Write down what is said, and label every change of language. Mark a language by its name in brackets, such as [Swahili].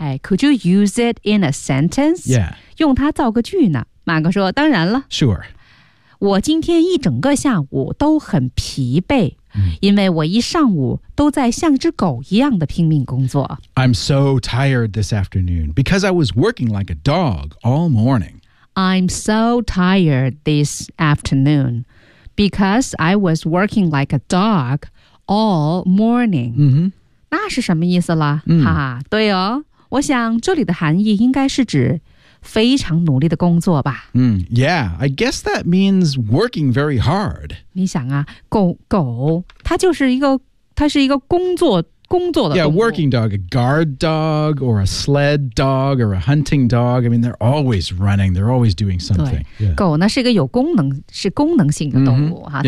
[English] 哎、Could you use it in a sentence? Yeah. [Chinese] 用它造个句呢马哥说当然了。 [English] Sure. [Chinese] 我今天一整个下午都很疲惫、 mm. 因为我一上午都在像只狗一样的拼命工作。 [English] I'm so tired this afternoon because I was working like a dog all morning. I'm so tired this afternoon because I was working like a dog all morning.、 Mm-hmm. [Chinese] 那是什么意思了、 mm. 哈哈对哦我想这里的含义应该是指非常努力的工作吧、 mm. [English] Yeah, I guess that means working very hard. [Chinese] 你想啊狗它就是一个它是一个工作的 [English] yeah, working dog, a guard dog, or a sled dog, or a hunting dog. I mean, they're always running. They're always doing something. [Chinese] 对、yeah. 狗呢是一个有功能性的动物、 mm-hmm.